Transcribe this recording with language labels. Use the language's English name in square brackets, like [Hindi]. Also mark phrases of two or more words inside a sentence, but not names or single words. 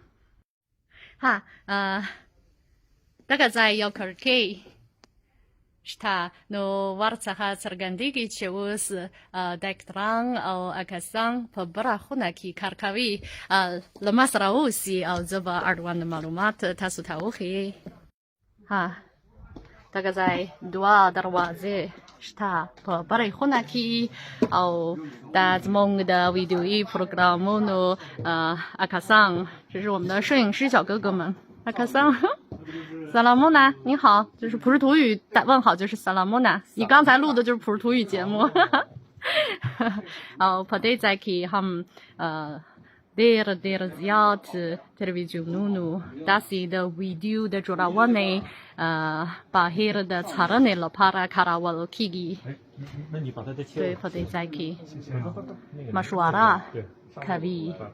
[Pashto] دغه ځای یو کړکۍ شته نو ورڅخه څرګندېږي چې اوس ډاکټران او کسان په بره خونه کې کار کوي له ما سره اوسي او زه به اړوند معلومات تاسو ته وښیي دغه ځای دوه دروازې شته په بره خونه کې او دا زموږ د ویډیویي پروګرامونو کسان [Chinese] 这是我们的摄影师小哥哥们 [Pashto] کسان سلامونه [Chinese] 你好就是普什图语问好就是 [Pashto] سلامونه [Chinese] 你刚才录的就是普什图语节目 [Pashto] او په دې ځای کې هم ډېر زیات تلویزیونونو داسې د ویډیو د جوړونې بهیر د څارنې لپاره کارول کېږي دوی په دې ځای کې مشوره کوي